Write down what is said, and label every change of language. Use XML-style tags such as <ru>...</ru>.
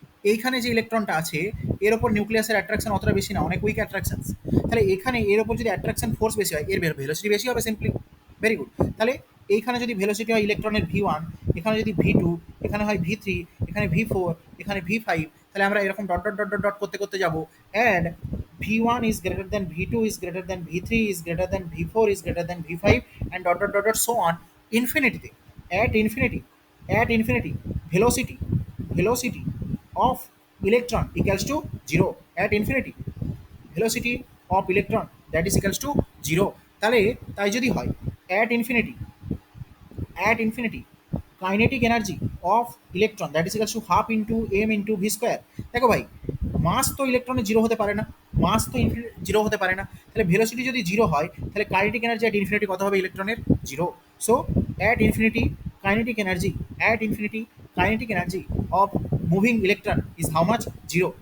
<bn>এইখানে যে ইলেকট্রনটা আছে এর ওপর নিউক্লিয়াসের অ্যাট্রাকশন অতটা বেশি না, অনেক উইক অ্যাট্রাকশন। তাহলে এখানে এর ওপর যদি অ্যাট্রাকশন ফোর্স বেশি হয়, এর ভেলোসিটি বেশি হবে সিম্পলি।</bn> <en>Very good.</en> <bn>তাহলে এইখানে যদি ভেলোসিটি হয় ইলেকট্রনের V1, এখানে যদি V2, এখানে হয় V3, এখানে V4, এখানে V5, তাহলে আমরা এরকম dot dot dot dot dot করতে করতে যাবো।</bn> <en>And V1 is greater than V2 is greater than V3 is greater than V4 is greater than V5 and dot dot dot dot so on infinity. At infinity, at infinity, velocity, velocity of electron equals to 0 at infinity, velocity of electron that is equals to 0।</en> <bn>তাহলে তাই যদি হয়</bn> <en>at infinity, at infinity, kinetic energy of electron that is equals to half into m into v square।</en> <bn>দেখো ভাই, মাস তো ইলেকট্রনের zero হতে পারে না, মাস তো জিরো হতে পারে না। তাহলে ভেলোসিটি যদি জিরো হয়, তাহলে কাইনেটিক এনার্জি অ্যাট ইনফিনিটি কত হবে ইলেকট্রনের? Zero.</bn> <en>So at infinity kinetic energy, at infinity kinetic energy of moving electron is how much? Zero.</en>